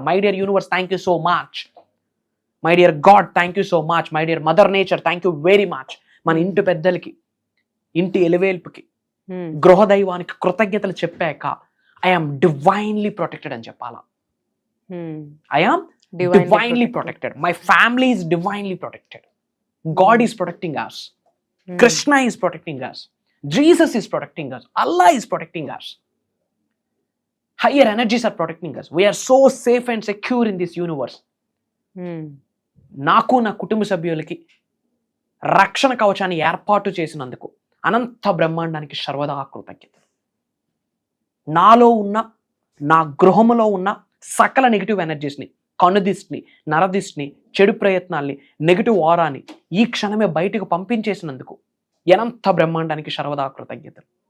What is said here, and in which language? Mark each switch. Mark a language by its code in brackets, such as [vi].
[en] My dear universe, thank you so much. My dear God, thank you so much. My dear mother nature, thank you very much. [te] మన ఇంటి పెద్దలకి, ఇంటి ఎలివేల్పుకి, Hmm. గృహదైవానికి కృతజ్ఞతలు చెప్పాక [en] I am divinely protected [te] అని చెప్పాలా. Hmm. [en] I am Divinely divinely protected. protected. My family is divinely protected. God is protecting us. Hmm. Krishna is protecting us. Jesus is protecting us. Allah is protecting us. Higher energies are protecting us. We are so safe and secure in this universe. Hmm. [te] నాకు నా కుటుంబ సభ్యులకి రక్షణ కవచాన్ని ఏర్పాటు చేసినందుకు అనంత బ్రహ్మాండానికి సర్వదా కృతజ్ఞత. నాలో ఉన్న, నా గృహములో ఉన్న సకల నెగిటివ్ ఎనర్జీస్ని, కనుదిష్టిని, నరదిష్టిని, చెడు ప్రయత్నాల్ని, నెగిటివ్ ఆరాని ఈ క్షణమే బయటకు పంపించేసినందుకు అనంత బ్రహ్మాండానికి సర్వదా కృతజ్ఞతలు.